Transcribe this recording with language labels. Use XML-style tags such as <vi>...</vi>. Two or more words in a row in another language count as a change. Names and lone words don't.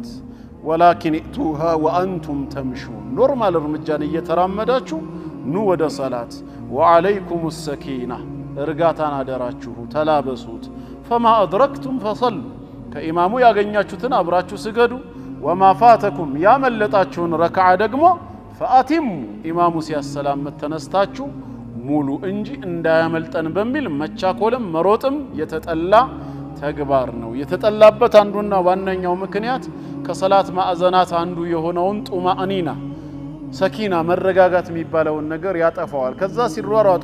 <ar>ولكن ائتوها وأنتم تمشون</ar> <am>ኖርማል እርምጃን እየተራመዳችሁ ኑ ወደ ሰላት</am> <ar>وعليكم السكينة</ar> <am>እርጋታን አደራችሁ ተላበሱት</am> <ar>فما أدركتم فصلوا</ar> <am>ከኢማሙ ያገኛችሁትን አብራችሁ ስገዱ</am> <ar>وما فاتكم</ar> <am>ያመለጣችሁን ረካዓ ደግሞ فأتموا ኢማሙ ሲያሰላም ተነስታችሁ ሙሉ እንጂ እንዳያመልጠን በሚል መቻኮልም መሮጥም የተጠላ ተግባር ነው። የተጠላበት አንዱና ዋነኛው ምክንያት ከሰላት ማዕዘናት አንዱ የሆነውን</am> <ar>طمأنينة سكينة</ar> <am>መረጋጋት የሚባለውን ነገር ያጠፋዋል። ከዛ ሲሯሯጥ</am>